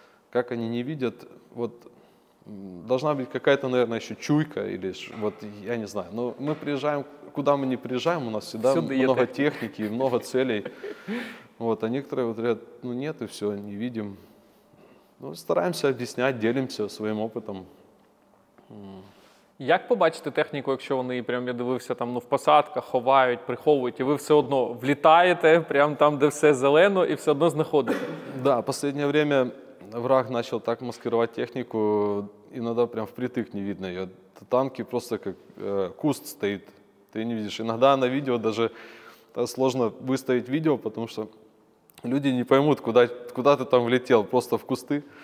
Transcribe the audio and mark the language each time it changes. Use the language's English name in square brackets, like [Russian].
[Russian] Как они не видят, вот должна быть какая-то, наверное, еще чуйка или вот, я не знаю. Но мы приезжаем, куда мы не приезжаем, у нас всегда много техники, много целей. Вот, а некоторые вот говорят, ну нет, и все, не видим. Ну, стараемся объяснять, делимся своим опытом. [Ukrainian] Як побачити техніку, якщо вони, прям я дивився, там, ну, в посадках ховають, приховують, і ви все одно влітаєте, прямо там, де все зелено, і все одно знаходите? [Russian] Да, в последнее время враг начал так маскировать технику, иногда прям впритык не видно ее. Танки просто как куст стоит, ты не видишь. Иногда на видео даже сложно выставить видео, потому что люди не поймут, куда ты там влетел, просто в кусты.